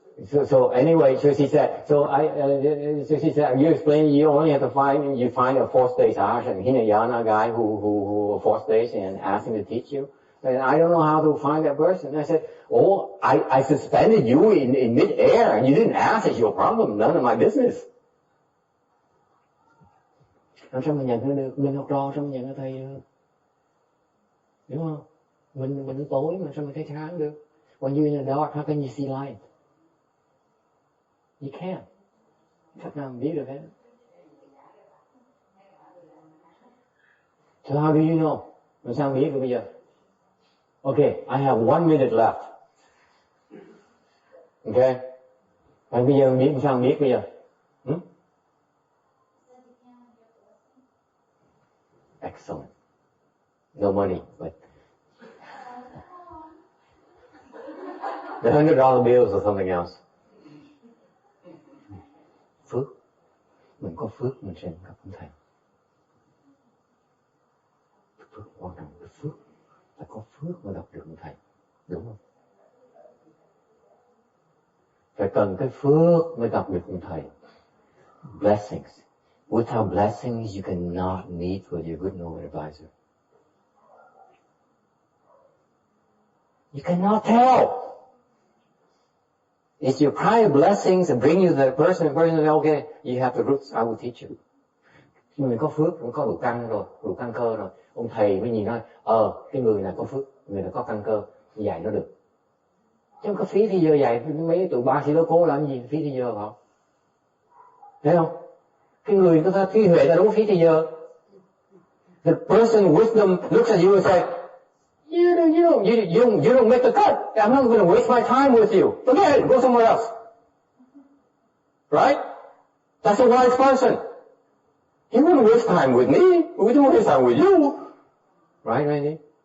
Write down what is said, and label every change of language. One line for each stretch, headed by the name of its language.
English: So anyway, so she said, you explain you only have to find a 4th stage Ashan, Hinayana guy who 4th stage and ask him to teach you. And I don't know how to find that person. I said, I suspended you in mid-air and you didn't ask. It's your problem, none of my business.
Vietnamese: Làm sao mình nhận ra được? Mình học trò sao mình nhận ra thầy được? Đúng không? Mình tối mà sao mình thấy sáng được?
English: When you're in the dark, how can you see light? You can't.
Vietnamese: Cách nào mình biết được hết?
English: So how do you know?
Vietnamese: Làm sao biết được bây giờ?
English: Okay, I have 1 minute left.
Vietnamese: Okay? Và bây giờ biết sao biết bây giờ?
English: Excellent. No money, but the $100 bills or something else.
Vietnamese: Phước. Mình có phước mình sẽ gặp ông thầy. Phước quan trọng là phước. Phải có phước mới gặp được ông thầy. Đúng không? Phải cần cái phước mới gặp được ông thầy.
English: Blessings. Without blessings, you cannot meet with your good noble advisor. You cannot tell. It's your prior blessings that bring you to the person. The person says, okay, you have the roots, I will teach you.
Vietnamese: Khi mình có phước, cũng có đủ căn rồi, đủ căn cơ rồi. Ông thầy mới nhìn nói, cái người này có phước, người này có căn cơ, dạy nó được. Chứ không có phí thì giờ dạy, mấy tụi ba sĩ đô cố làm gì, phí thì giờ không? Thấy không? Cái người người ta trí huệ ta đúng phí thì giờ.
English: The person wisdom looks at you and says, You don't make the cut. I'm not going to waste my time with you. Forget it. Go somewhere else. Right? That's a wise person. He wouldn't waste time with me. We wouldn't waste time with you. Right, Randy?